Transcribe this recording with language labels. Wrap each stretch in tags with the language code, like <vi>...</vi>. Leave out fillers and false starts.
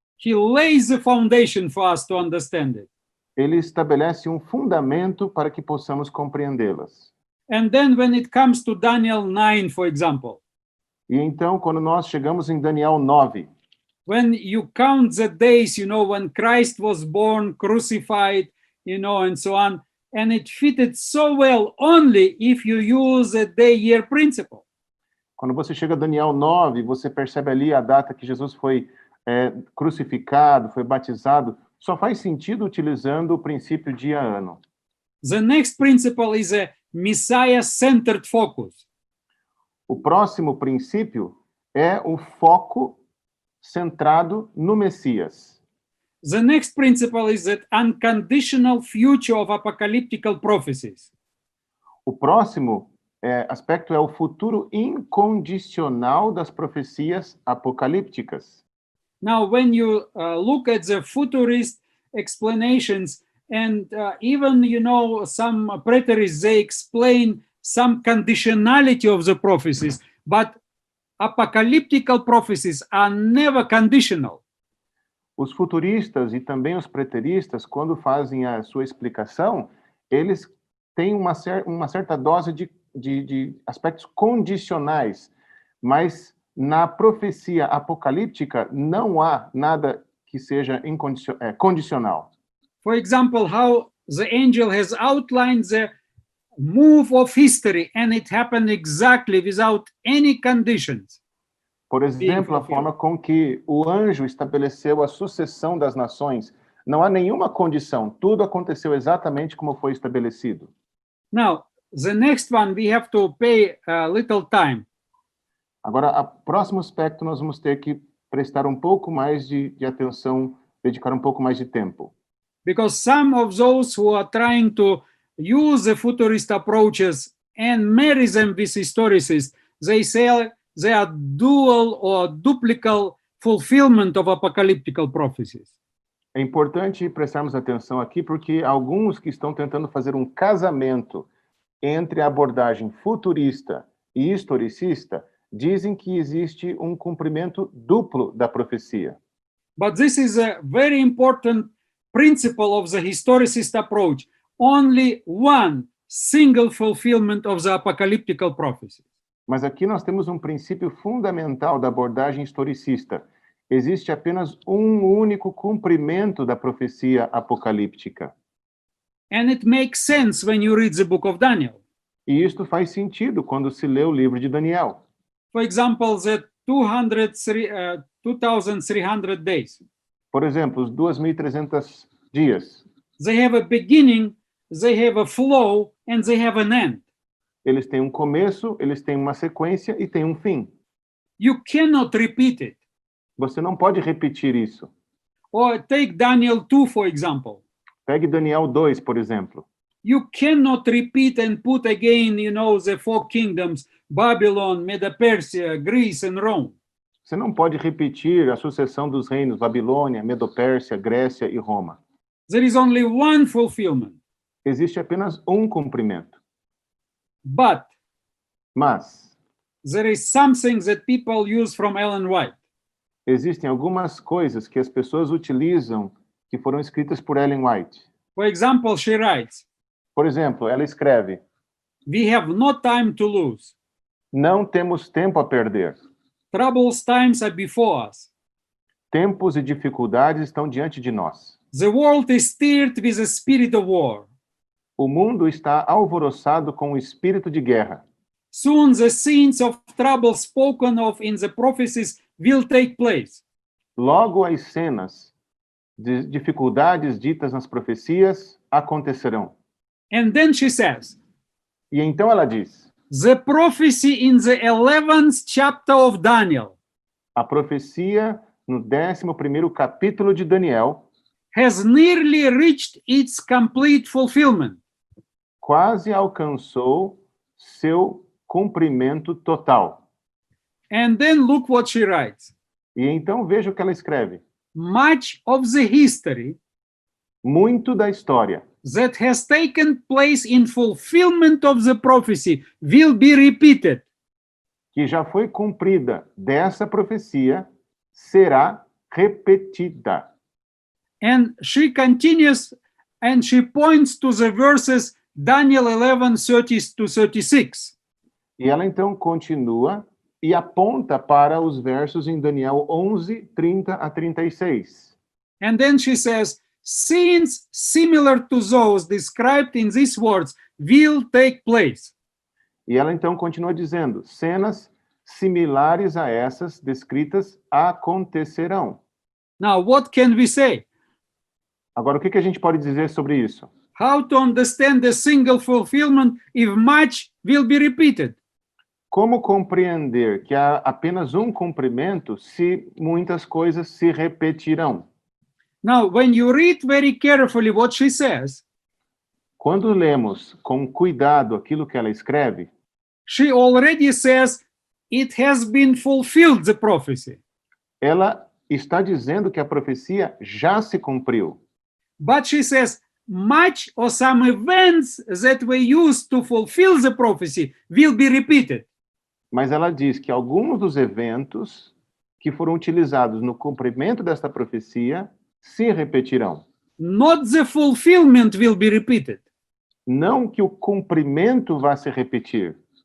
<en>He lays the foundation for us to understand it.</en> <pt>Ele estabelece um fundamento para que possamos compreendê-las.</pt> <en>And then when it comes to Daniel 9, for example,</en> <pt>E então, quando nós chegamos em Daniel 9,</pt> <en>when you count the days, when Christ was born, crucified, and so on, and it fitted so well only if you use a day-year principle.</en> <pt>quando você chega a Daniel 9, você percebe ali a data que Jesus foi crucificado, foi batizado, só faz sentido utilizando o princípio dia-ano.</pt> <en>The next principle is a Messiah-centered focus.</en> <pt>O próximo princípio é o foco centrado no Messias.</pt> <en>The next principle is that unconditional future of apocalyptical prophecies.</en> <pt>O próximo aspecto é o futuro incondicional das profecias apocalípticas.</pt> <en>Now, when you look at the futurist explanations, and even, some preterists, they explain some conditionality of the prophecies, but apocalyptical prophecies are never conditional.</en> <pt>Os futuristas e também os preteristas, quando fazem a sua explicação, eles têm uma certa dose de aspectos condicionais, mas na profecia apocalíptica não há nada que seja condicional.</pt> <en>For example, how the angel has outlined the move of history, and it happened exactly without any conditions.</en> <pt>Por exemplo, a forma com que o anjo estabeleceu a sucessão das nações, não há nenhuma condição, tudo aconteceu exatamente como foi estabelecido.</pt> <en>Now, the next one we have to pay a little time.</en> <pt>Agora, o próximo aspecto nós vamos ter que prestar um pouco mais de atenção, dedicar um pouco mais de tempo.</pt> <en>Because some of those who are trying to use the futurist approaches and marry them with historicists, they say they are dual or duplicate fulfillment of apocalyptical prophecies.</en> <pt>É importante prestarmos atenção aqui, porque alguns que estão tentando fazer um casamento entre a abordagem futurista e historicista dizem que existe um cumprimento duplo da profecia.</pt> <en>But this is a very important principle of the historicist approach. Only one single fulfillment of the apocalyptical prophecy.</en> <pt>Mas aqui nós temos um princípio fundamental da abordagem historicista. Existe apenas um único cumprimento da profecia apocalíptica.</pt> <en>And it makes sense when you read the book of Daniel.</en> <pt>E isto faz sentido quando se lê o livro de Daniel.</pt> <en>For example, the 2,300 days.</en> <pt>Por exemplo, os 2.300 dias.</pt> <en>They have a beginning, they have a flow, and they have an end.</en> <pt>Eles têm um começo, eles têm uma sequência e têm um fim.</pt> <en>You cannot repeat it.</en> <pt>Você não pode repetir isso.</pt> <en>Or take Daniel 2, for example.</en> <pt>Pegue Daniel 2, por exemplo.</pt> <en>You cannot repeat and put again, the four kingdoms, Babylon, Medo-Persia, Greece, and Rome.</en> <pt>Você não pode repetir a sucessão dos reinos Babilônia, Medo-Pérsia, Grécia e Roma.</pt> <en>There is only one fulfillment.</en> <pt>Existe apenas um cumprimento.</pt> <en>But</en> <pt>Mas</pt> <en>there is something that people use from Ellen White.</en> <pt>existem algumas coisas que as pessoas utilizam que foram escritas por Ellen White.</pt> <en>For example, she writes,</en> <pt>Por exemplo, ela escreve:</pt> <en>we have no time to lose.</en> <pt>não temos tempo a perder.</pt> <en>Troublous times are before us.</en> <pt>Tempos e dificuldades estão diante de nós.</pt> <en>The world is stirred with a spirit of war.</en> <pt>O mundo está alvoroçado com o espírito de guerra.</pt> <en>Soon the scenes of trouble spoken of in the prophecies will take place.</en> <pt>Logo as cenas de dificuldades ditas nas profecias acontecerão.</pt> <en>And then she says,</en> <pt>E então ela diz:</pt> <en>the prophecy in the 11th chapter of Daniel</en> <pt>a profecia no 11º capítulo de Daniel</pt> <en>has nearly reached its complete fulfillment.</en> <pt>quase alcançou seu cumprimento total.</pt> <en>And then look what she writes.</en> <pt>E então veja o que ela escreve.</pt> <en>Much of the history</en> <pt>Muito da história</pt> <en>that has taken place in fulfillment of the prophecy will be repeated.</en> <pt>que já foi cumprida dessa profecia será repetida.</pt> <en>And she continues and she points to the verses Daniel 11:30-36.</en> <pt>E ela então continua e aponta para os versos em Daniel 11, 30 a 36.</pt> <en>And then she says, scenes similar to those described in these words will take place.</en> <pt>E ela então continua dizendo: cenas similares a essas descritas acontecerão.</pt> <en>Now, what can we say?</en> <pt>Agora, o que a gente pode dizer sobre isso?</pt> <en>How to understand the single fulfillment if much will be repeated?</en> <pt>Como compreender que há apenas um cumprimento se muitas coisas se repetirão?</pt> <en>Now, when you read very carefully what she says,</en> <pt>Quando lemos com cuidado aquilo que ela escreve,</pt> <en>she already says it has been fulfilled, the prophecy.</en> <pt>ela está dizendo que a profecia já se cumpriu.</pt> <en>But she says much or some events that were used to fulfill the prophecy will be repeated.</en> <pt>Mas ela diz que alguns dos eventos que foram utilizados no cumprimento desta profecia se repetirão.</pt> <en>Not the fulfillment will be repeated,</en> <pt>Não que o cumprimento vá se repetir,</pt>